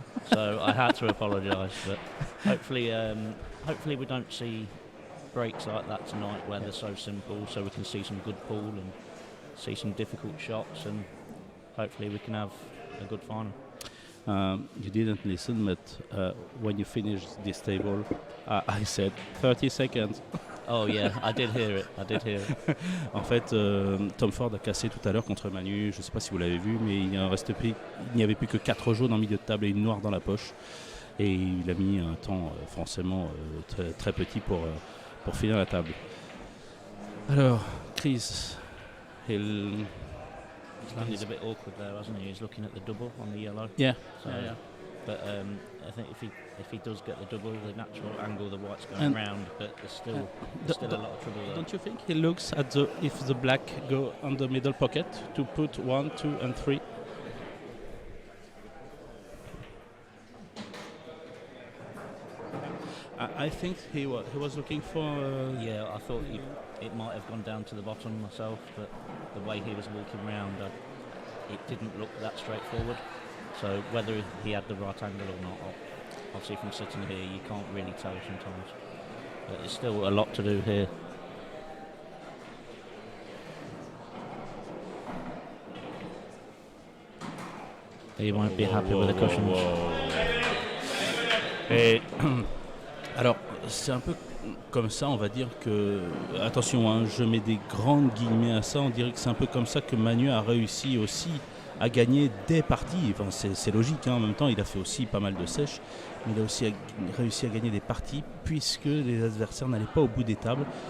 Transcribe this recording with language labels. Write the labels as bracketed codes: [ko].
[en] So I had to apologise, but hopefully we don't see breaks like that tonight where they're so simple, so we can see some good pool and see some difficult shots, and hopefully we can have a good final. You didn't listen, but when you finished this table, I said 30 seconds. Oh yeah, I did hear it. [fr] En fait, Tom Ford a cassé tout à l'heure contre Manu. Je ne sais pas si vous l'avez vu, mais il n'y avait plus que 4 jaunes en milieu de table et une noire dans la poche. Et il a mis un temps forcément très, très petit pour finir la table. Alors, Chris, [en] He's landed a bit awkward there, hasn't he? He's looking at the double on the yellow. Yeah. So, yeah. But I think if he does get the double, the natural angle, the white's going round, but there's still a lot of trouble there. Don't you think he looks at if the black go on the middle pocket to put 1, 2, and 3? I think he was looking for. Yeah, I thought it might have gone down to the bottom myself, but the way he was walking around, it didn't look that straightforward. So whether he had the right angle or not, obviously from sitting here, you can't really tell sometimes. But there's still a lot to do here. He won't be happy with the cushions. [fr] Et alors, c'est un peu comme ça, on va dire que... Attention, hein, je mets des grandes guillemets à ça. On dirait que c'est un peu comme ça que Manu a réussi aussi à gagner des parties. Enfin, c'est logique, hein. En même temps, il a fait aussi pas mal de sèches. Mais il a aussi réussi à gagner des parties puisque les adversaires n'allaient pas au bout des tables.